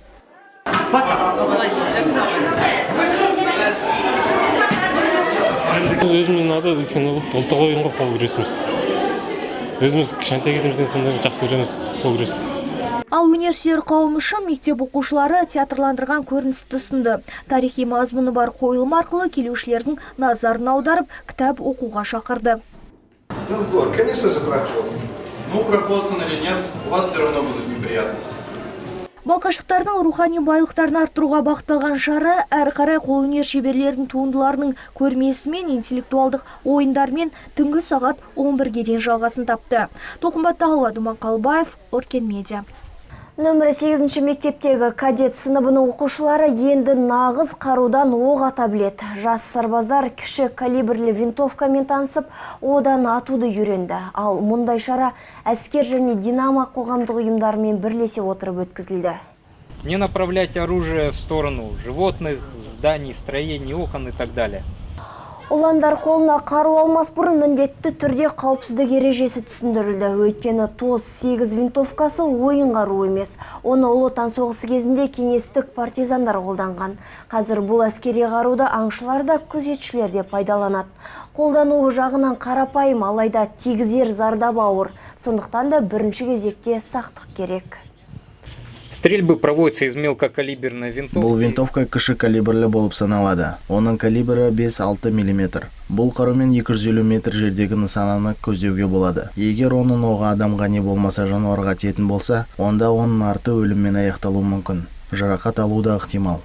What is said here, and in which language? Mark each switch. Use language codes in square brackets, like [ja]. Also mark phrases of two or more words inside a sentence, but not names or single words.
[kk] Өзімнің ұнады, өйткені ұлттық ойынға қол күресіміз. Өзіміз кішкентай кезімізден сондай жақсы көреміз қол күрес. Ал өнерсүйер қауым үшін мектеп оқушылары театрландырған көріністі ұсынды. Тарихи мазмұны бар қойылым арқылы келушілердің назарын аударып, кітап оқуға шақырды. [ru] Здорово, конечно же, про хвост. Ну, про хвост или нет, у вас все равно будут неприятности. [kk] Балқаштықтардың рухани байлықтарын арттыруға бағытталған шара әрі қарай қолөнер шеберлердің туындыларының көрмесімен интеллектуалдық ойындармен түнгі сағат 11-ге дейін жалғасын тапты. Толқынбатты Алуа, Думан Қалбаев, Өркен Медиа. Нөмірі 8-ші мектептегі кадет сыныбының оқушылары енді нағыз қарудан оқ ата біледі. Жас сарбаздар кіші калибрлі винтовкамен танысып, одан атуды үйренді. Ал мұндай шара әскер және Динамо қоғамдық ұйымдарымен бірлесе отырып өткізілді. [ru] Не направлять оружие в сторону животных, зданий, строений, окон и так далее. [kk] Ұландар қолына қару алмас бұрын міндетті түрде қауіпсіздік ережесі түсіндірілді. Өйткені ТОС 8 винтовкасы ойын қару емес. Оны Ұлы Отан соғысы кезінде кеңестік партизандар қолданған. Қазір бұл әскери қаруды аңшылар да күзетшілер де пайдаланады. Қолдануы жағынан қарапайым, алайда тигізер зардап ауыр. Сондықтан да бірінші кезекте сақтық керек. [ru] Стрельбы проводятся из мелкокалиберной винтовки. [kk] Бұл винтовка кіші калибрлі болып саналады. Оның калибрі 5-6 мм. Бұл қарумен 250 метр жердегі нысананы көздеуге болады. Егер оның оғы адамға не болмаса жануарға тиетін болса, онда оның арты өліммен аяқталуы мүмкін. Жарақат алуы да ықтимал.